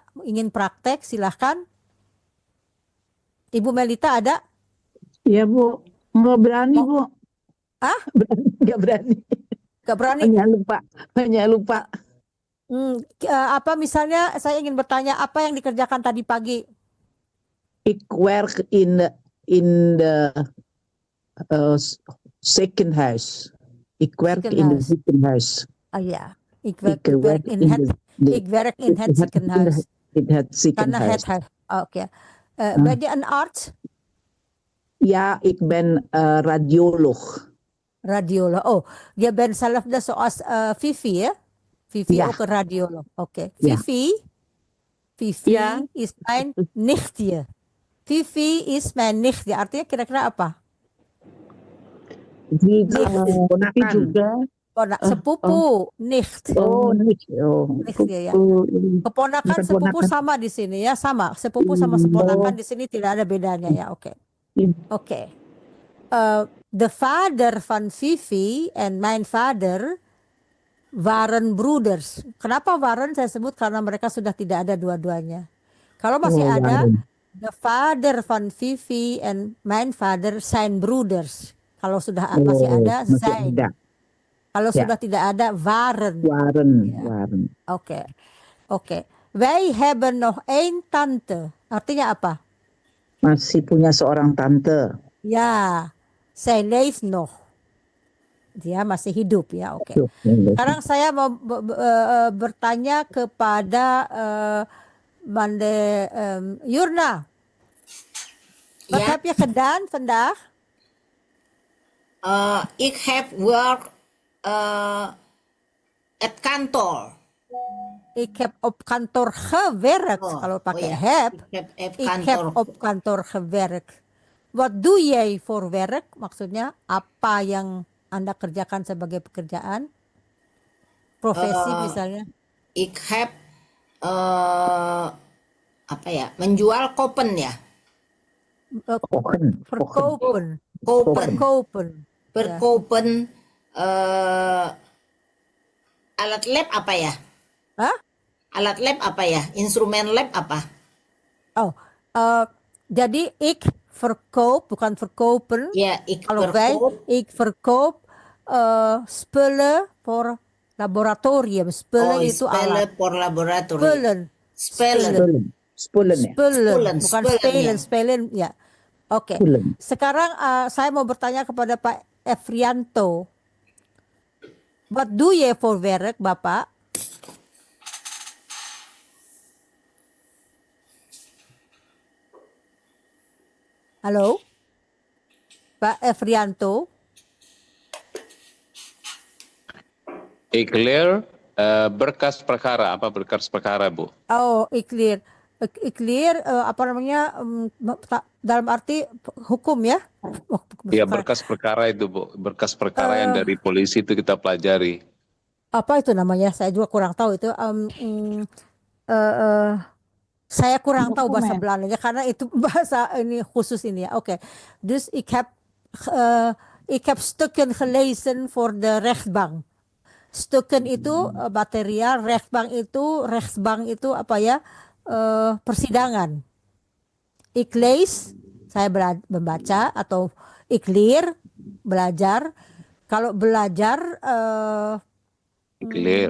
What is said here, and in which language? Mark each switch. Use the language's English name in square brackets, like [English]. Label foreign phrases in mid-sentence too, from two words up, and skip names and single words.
[Indonesian] Ingin praktek? Silahkan. Ibu Melita ada? Iya Bu, nggak berani Bu. Nggak berani. Nggak berani? Hanya lupa. Apa misalnya saya ingin bertanya apa yang dikerjakan tadi pagi? [Dutch] Ik werk in the ziekenhuis. Ik werk in het ziekenhuis. Ja, ik werk in het ziekenhuis. In het ziekenhuis. Oké. Ben je een arts? Ja, ik ben radioloog. Radioloog. Oh, je bent zelfde zoals Vivi ya? Vivi ook een radioloog. Oké. Vivi is mijn nichtje. Vivi is mijn nichtje. [Indonesian] Artinya kira-kira apa? Juga. Sepupu, nicht. Nichtje ya. Keponakan sepupu sama di sini ya, sama. Sepupu sama keponakan di sini tidak ada bedanya ya. Oke. Oke. [Dutch] De vader van Vivi en mijn vader waren broeders. [Indonesian] Kenapa waren saya sebut? Karena mereka sudah tidak ada dua-duanya. Kalau masih ada, [Dutch] de vader van Vivi en mijn vader zijn broeders. [Indonesian] Kalau sudah masih ada, zijn. Kalau sudah tidak ada, [Dutch] waren. Waren. [Indonesian] Oke. [Dutch] Wij hebben nog één tante. [Indonesian] Artinya apa? Masih punya seorang tante. Ya, [Dutch] zij leeft nog. [Indonesian] Dia masih hidup ya, oke. Sekarang saya mau bertanya kepada Mande Jurna. [Dutch] Wat heb je gedaan vandaag? Ik heb [English] work at [Dutch] kantoor. Ik heb op kantoor gewerkt. [Indonesian] Kalau pakai heb. [Dutch] Ik heb op kantoor gewerkt. Wat doe jij voor werk? [Indonesian] Maksudnya apa yang Anda kerjakan sebagai pekerjaan? Profesi misalnya? [Dutch] Ik heb [Indonesian] apa ya? Menjual kopen ya? [Dutch] Verkopen. Verkopen. [Indonesian] Alat lab apa ya? Alat lab apa ya? Instrumen lab apa? Jadi [Dutch] ik verkoop, [Indonesian] bukan verkopen. [Dutch] Ja, ik [Indonesian] Kalau [Dutch] verkoop. ik verkoop spullen voor laboratorium. [Indonesian] Spullen itu alat. [Dutch] Voor laboratorium. Spullen. [Indonesian] Bukan spelen ya. Oke. Sekarang saya mau bertanya kepada Pak Efrianto. [Dutch] Wat doe je voor werk, [Indonesian] Bapak? Halo? Pak Efrianto? [Dutch] Ik leer [Indonesian] berkas perkara. Apa berkas perkara, Bu? Oh, [Dutch] ik leer [Indonesian] apa namanya dalam arti hukum ya? Ya, berkas perkara itu, Bu. Berkas perkara yang dari polisi itu kita pelajari. Apa itu namanya? Saya juga kurang tahu itu. Saya kurang tahu bahasa Belandanya karena itu bahasa ini khusus ini ya. Oke. [Dutch] Dus ik heb stukken gelezen voor de rechtbank. [Indonesian] Stukken itu material, rechtsbank itu apa ya? Persidangan. [Dutch] Ik lees, [Indonesian] saya membaca, atau [Dutch] ik leer, [Indonesian] belajar. Kalau belajar [English] Clear.